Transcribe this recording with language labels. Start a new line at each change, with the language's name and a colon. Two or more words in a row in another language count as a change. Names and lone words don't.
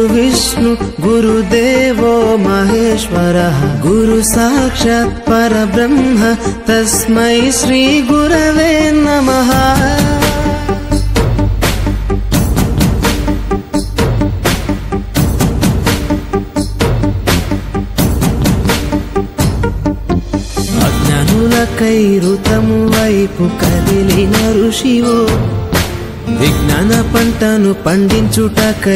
Sanskrit: विष्णु गुरुदेवो महेश्वरः गुरु साक्षात् परब्रह्म तस्मै श्री गुरवे नमः.
Telugu: అజ్ఞానులకై ఋతము వైపు కదిలిన ఋషివో విజ్ఞాన పంటను పండించుటకై